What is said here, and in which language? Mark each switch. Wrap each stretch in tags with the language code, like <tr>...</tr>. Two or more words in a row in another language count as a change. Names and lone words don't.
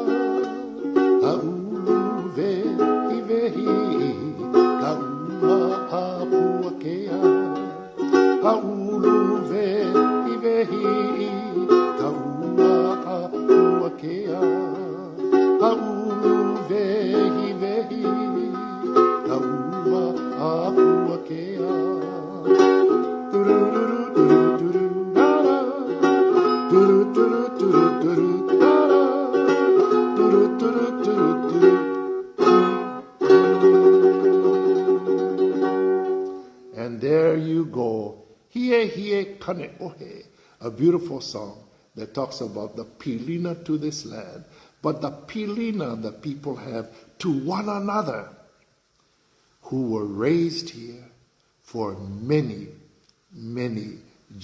<haw>A ulu vehi vehi, ka ua a pua kea. A ulu vehi vehi, ka ua a pua kea. A ulu vehi vehi, ka ua a pua kea. Turururu, turururu, nara. Turururu, turururu, nara. Turururu, turururu.</haw> <en>And there you go. Hiehie Kāneohe, a beautiful song that talks about the pilina to this land, but the pilina that people have to one another who were raised here for many, many generations.</en>